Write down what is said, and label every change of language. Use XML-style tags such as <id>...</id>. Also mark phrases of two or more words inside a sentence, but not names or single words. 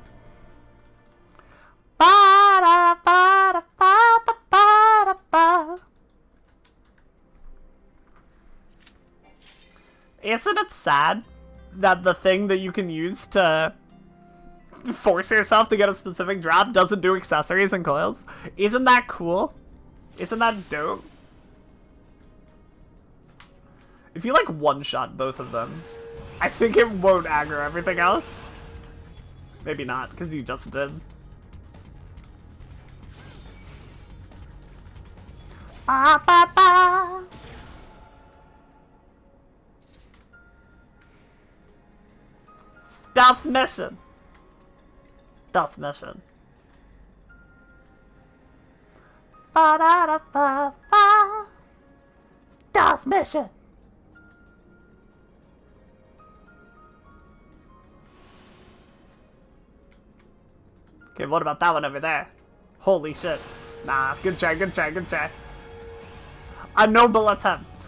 <en>Isn't it sad that the thing that you can use to force yourself to get a specific drop doesn't do accessories and coils? Isn't that cool? Isn't that dope? If you like one-shot both of them, I think it won't aggro everything else. Maybe not, because you just did. Ba, ba, ba. Stealth mission. Stealth mission. Ba-da-da-ba-ba. Stealth mission. Okay, what about that one over there? Holy shit. Nah, good try, good try, good try. A noble attempt.</en>